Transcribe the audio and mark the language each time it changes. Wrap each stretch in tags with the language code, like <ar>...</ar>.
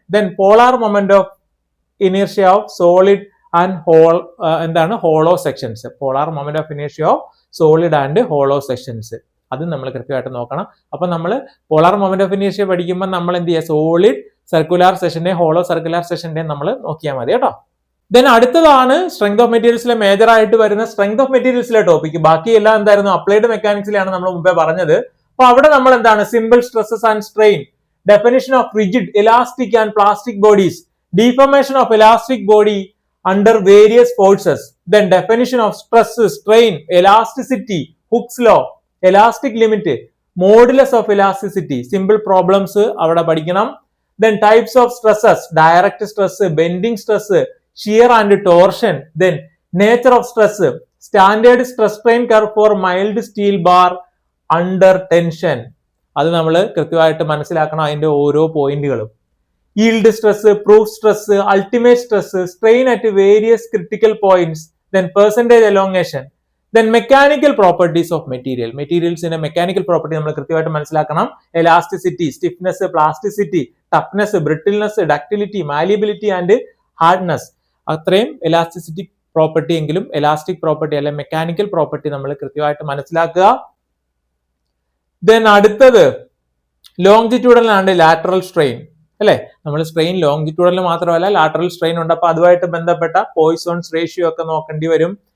<en>then polar moment of ഇനീഷ്യ of solid and</en> <ml>എന്താണ്</ml> <en>hollow sections, polar moment of ഇനീഷ്യ of solid and hollow sections,</en> <ml>അത് നമ്മൾ കൃത്യമായിട്ട് നോക്കണം. അപ്പൊ നമ്മൾ പോളാർ മൊമെന്റ് ഓഫ് ഇനീഷ്യ പഠിക്കുമ്പോൾ നമ്മൾ എന്ത് ചെയ്യുക, സോളിഡ് സർക്കുലാർ സെഷന്റെ ഹോളോ സർക്കുലാർ സെഷന്റെ നമ്മൾ നോക്കിയാൽ മതി കേട്ടോ. ദെൻ അടുത്തതാണ് സ്ട്രെങ്ത് ഓഫ് മെറ്റീരിയൽസിലെ മേജർ ആയിട്ട് വരുന്ന സ്ട്രെങ്ത് ഓഫ് മെറ്റീരിയൽസിലെ ടോപ്പിക്. ബാക്കിയെല്ലാം എന്തായിരുന്നു, അപ്ലൈഡ് മെക്കാനിക്സിലാണ് നമ്മൾ മുമ്പേ പറഞ്ഞത്. അപ്പൊ അവിടെ നമ്മൾ എന്താണ്,</ml> <en>simple stresses and strain, definition of rigid, elastic and plastic bodies, deformation of elastic body under various forces, then definition of stress, strain, elasticity, Hooke's law, elastic limit, modulus of elasticity, simple problems</en> <ml>avada padikanam.</ml> <en>Then types of stresses, direct stress, bending stress, shear and torsion. Then nature of stress, standard stress strain curve for mild steel bar under tension,</en> <ml>അത് നമ്മൾ കൃത്യമായിട്ട് മനസ്സിലാക്കണം അതിന്റെ ഓരോ പോയിന്റുകളും.</ml> <en>yield stress, proof stress, ultimate stress, strain at various critical points, then percentage elongation, then mechanical properties of material. Materials in a mechanical property</en> <ml>നമ്മൾ കൃത്യമായിട്ട് മനസ്സിലാക്കണം.</ml> <en>elasticity, stiffness, plasticity, toughness, brittleness, ductility, malleability and hardness.</en> <ml>അത്രയും elasticity property എങ്കിലും elastic property അല്ലെ mechanical property നമ്മൾ കൃത്യമായിട്ട് മനസ്സിലാക്കുക. then അടുത്തത്</ml> <en>longitudinal and lateral strain</en> <ml>അല്ലെ, നമ്മൾ സ്ട്രെയിൻ ലോങ്ങിറ്റ്യൂഡൽ മാത്രമല്ല ലാറ്ററൽ സ്ട്രെയിൻ ഉണ്ട്. അപ്പൊ അതുമായിട്ട് ബന്ധപ്പെട്ട പോയിസോൺസ് റേഷ്യോ ഒക്കെ നോക്കേണ്ടി വരും.</ml>